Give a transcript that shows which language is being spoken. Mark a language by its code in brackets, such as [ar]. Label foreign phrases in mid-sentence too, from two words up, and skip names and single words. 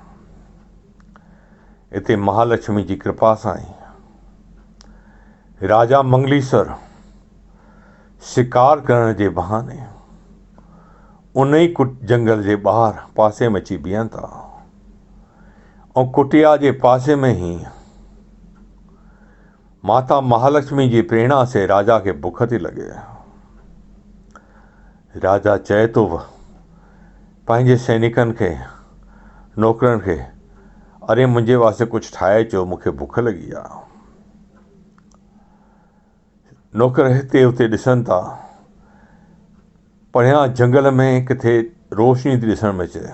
[sd] हिते महालक्ष्मी जी कृपा सां ई राजा मंगलीसर शिकार करण जे बहाने उन ई जंगल जे ॿाहिरि पासे में अची बीहनि था ऐं कुटिया जे पासे में ई माता महालक्ष्मी जी प्रेरणा से राजा खे बुख थी लॻे। राजा चए थो पंहिंजे सैनिकनि खे, नौकरनि खे, अरे मुंहिंजे वास्ते कुझु ठाहे अचो, मूंखे बुख लॻी आहे। नौकर हिते हुते ॾिसनि था, परियां जंगल में किथे रोशनी थी ॾिसण में अचे।